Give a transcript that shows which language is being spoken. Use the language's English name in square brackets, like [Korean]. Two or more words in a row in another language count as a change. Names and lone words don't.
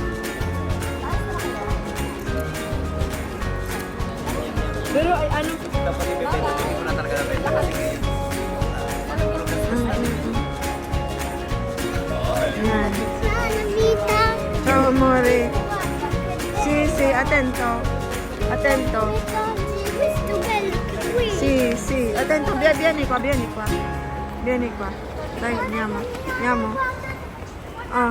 [Filipino] Pero ay ano Dapat ibebenta, hindi ko na talaga nabenta kasi ngayon. yan. Namita. [Italian] Ciao amore. Si, attento. Attento. Questo bello qui. Si, attento, vieni qua. Vieni qua. Dai, andiamo. Ah.